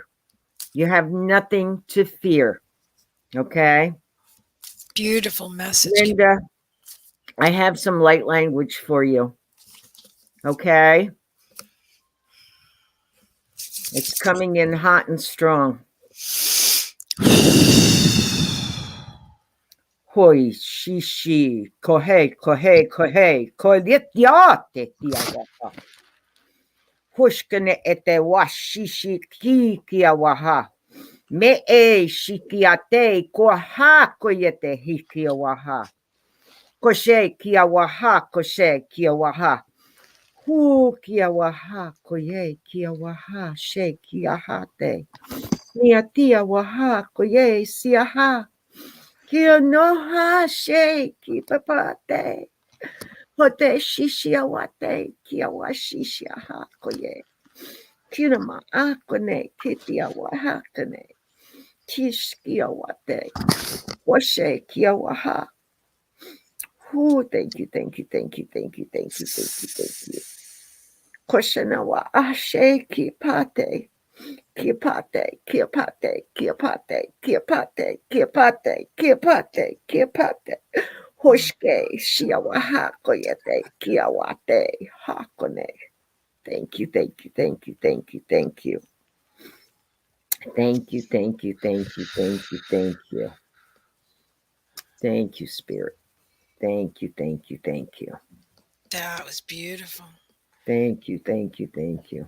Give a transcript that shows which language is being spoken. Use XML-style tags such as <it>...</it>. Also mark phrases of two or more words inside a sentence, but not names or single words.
<en>You have nothing to fear. Okay. Beautiful message. Linda, I have some light language for you. Okay? It's coming in hot and strong. Hoi, shishi, kohe, kohe, kohe, kolyetiate, tiawaha. Hushkane ete washishi ki kiawaha. Me e shikiate, koha, koyete hikiawaha. Koshe kiawaha, koshe kiawaha. Hu kiawaha, koye kiawaha, she kiahate. Niatia waha, koye siaha. Kia noha she ki papate. Hote shishia wate kia wa shishia ha koye. Kina ma akone kitia wa hakane. Tishkia wate. Washe kia waha. Who thank you, thank you, thank you, thank you, thank you, thank you, thank you. Koshana wa ashe ki pate. Kiapate, kiapate, kiapate, kiapate, kiapate, kiapate, kiapate. Hoshke, shiawaha, koyete, kiawate, hakone. Thank you, thank you, thank you, thank you, thank you. Thank you, thank you, thank you, thank you, thank you. Thank you, Spirit. Thank you, thank you, thank you. That was beautiful. Thank you, thank you, thank you.</en>